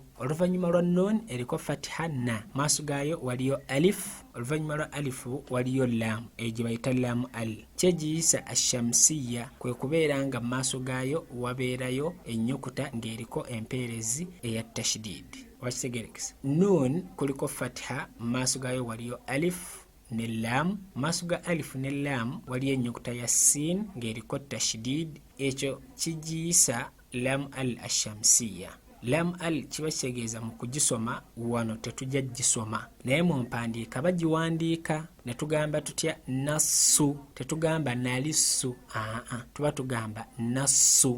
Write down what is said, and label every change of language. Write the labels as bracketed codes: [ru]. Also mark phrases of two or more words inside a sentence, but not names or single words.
[lg] Oluvannyuma lwa nun eriko fatiha na, maaso gayo waliyo alif, oluvannyuma lwa alifu waliyo lam, eyo gye bayita [ar] لام أل. [lg] Kyegiyisa ashamsiya kwe kubeera nga maaso gayo wabeerayo ennyukuta ng'eriko empeerezi eya tashdid. Wakitegerekesa nun kuliko fatiha, maaso gayo waliyo alif ne lam, maaso ga alif ne lam waliyo ennyukuta ya sin ng'eriko tashdid. Ekyo kigiyisa [ar] لام أل الشمسية. لام أل [lg] kiba kitegeeza mu kugisoma wano tetujja gisoma, naye mu mpandiika bagiwandiika ne tugamba tutya nassu, tetugamba nalissu, tuba tugamba nassu.